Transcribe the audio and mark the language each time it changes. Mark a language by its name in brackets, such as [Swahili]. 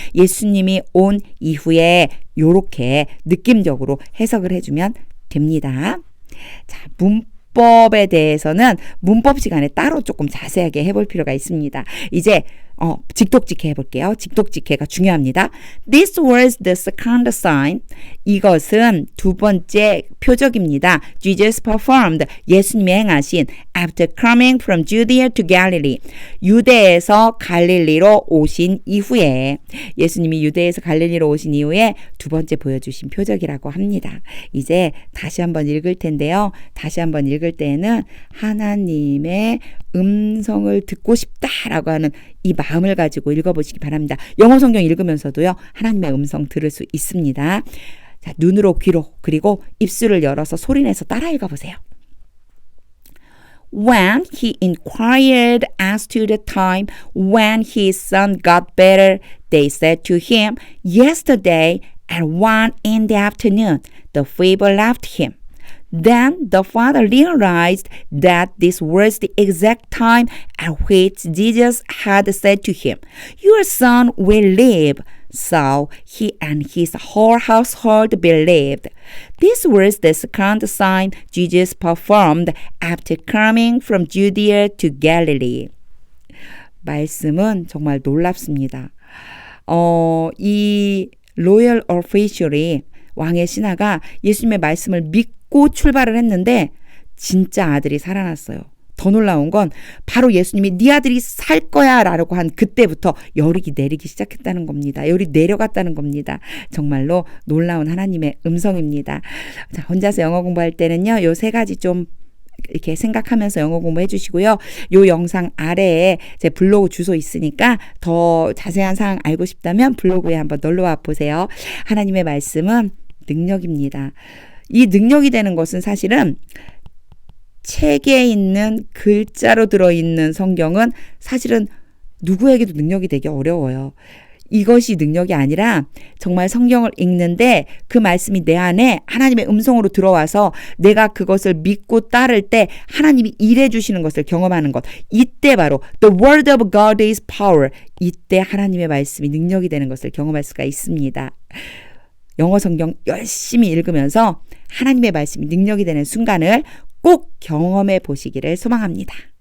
[Korean] 예수님이 온 이후에 요렇게 느낌적으로 해석을 해주면 됩니다. 자, 문법에 대해서는 문법 시간에 따로 조금 자세하게 해볼 필요가 있습니다. 이제 직독직해 해볼게요. 직독직해가 중요합니다. [English] This was the second sign. [Korean] 이것은 두 번째 표적입니다. [English] Jesus performed. [Korean] 예수님이 행하신 [English] after coming from Judea to Galilee. [Korean] 유대에서 갈릴리로 오신 이후에 예수님이 유대에서 갈릴리로 오신 이후에 두 번째 보여주신 표적이라고 합니다. 이제 다시 한번 읽을 텐데요. 다시 한번 읽을 때에는 하나님의 음성을 듣고 싶다라고 하는 이 마음을 가지고 읽어보시기 바랍니다. 영어 성경 읽으면서도요. 하나님의 음성 들을 수 있습니다. 자, 눈으로 귀로 그리고 입술을 열어서 소리내서 따라 읽어보세요. [English] When he inquired as to the time when his son got better, they said to him, Yesterday at 1 in the afternoon, the fever left him. Then the father realized that this was the exact time at which Jesus had said to him, Your son will live. So he and his whole household believed. This was the second sign Jesus performed after coming from Judea to Galilee. [Korean] 말씀은 정말 놀랍습니다. 이 로열 오피셜이 왕의 신하가 예수님의 말씀을 믿고 출발을 했는데 진짜 아들이 살아났어요. 더 놀라운 건 바로 예수님이 네 아들이 살 거야 라고 한 그때부터 열이 내리기 시작했다는 겁니다. 열이 내려갔다는 겁니다. 정말로 놀라운 하나님의 음성입니다. 자, 혼자서 영어 공부할 때는요. 요 세 가지 좀 이렇게 생각하면서 영어 공부해 주시고요. 요 영상 아래에 제 블로그 주소 있으니까 더 자세한 사항 알고 싶다면 블로그에 한번 놀러와 보세요. 하나님의 말씀은 능력입니다. 이 능력이 되는 것은 사실은 책에 있는 글자로 들어있는 성경은 사실은 누구에게도 능력이 되기 어려워요. 이것이 능력이 아니라 정말 성경을 읽는데 그 말씀이 내 안에 하나님의 음성으로 들어와서 내가 그것을 믿고 따를 때 하나님이 일해 주시는 것을 경험하는 것. 이때 바로 [English] The word of God is power. [Korean] 이때 하나님의 말씀이 능력이 되는 것을 경험할 수가 있습니다. 영어 성경 열심히 읽으면서 하나님의 말씀이 능력이 되는 순간을 꼭 경험해 보시기를 소망합니다.